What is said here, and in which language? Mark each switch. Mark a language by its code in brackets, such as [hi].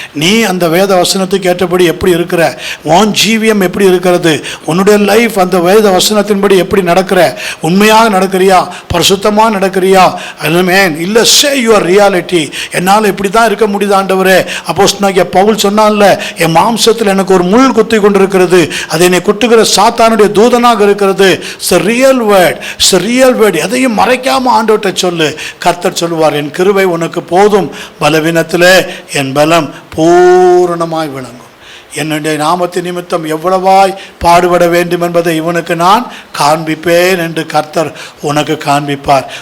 [ta] நீ அந்த வேத வசனத்துக்கு ஏற்றபடி எப்படி இருக்கிற, உன் ஜீவியம் எப்படி இருக்கிறது, உன்னுடைய லைஃப் அந்த வேத வசனத்தின்படி எப்படி நடக்கிற, உண்மையாக நடக்கிறியா, பரிசுத்தமாக நடக்கிறியா? இல்லை, [en] Say your reality. [ta] என்னால் இப்படி தான் இருக்க முடியுது ஆண்டவரே. அப்போஸ்தலனாகிய பவுல் சொன்னான்ல, என் மாம்சத்தில் எனக்கு ஒரு முள் குத்தி கொண்டிருக்கிறது, அதை என்னை குட்டுகிற சாத்தானுடைய தூதனாக இருக்கிறது. [en] It's a real word, it's a real word. [ta] எதையும் மறைக்காம ஆண்டவர்கிட்ட சொல்லு. கர்த்தர் சொல்லுவார், என் கிருபை உனக்கு போதும், பலவீனத்திலே என் பலம் பூரணமாய் விளங்கும். என்னுடைய நாமத்தின் நிமித்தம் எவ்வளவாய் பாடுபட வேண்டும் என்பதை இவனுக்கு நான் காண்பிப்பேன் என்று கர்த்தர் உனக்கு காண்பிப்பார்.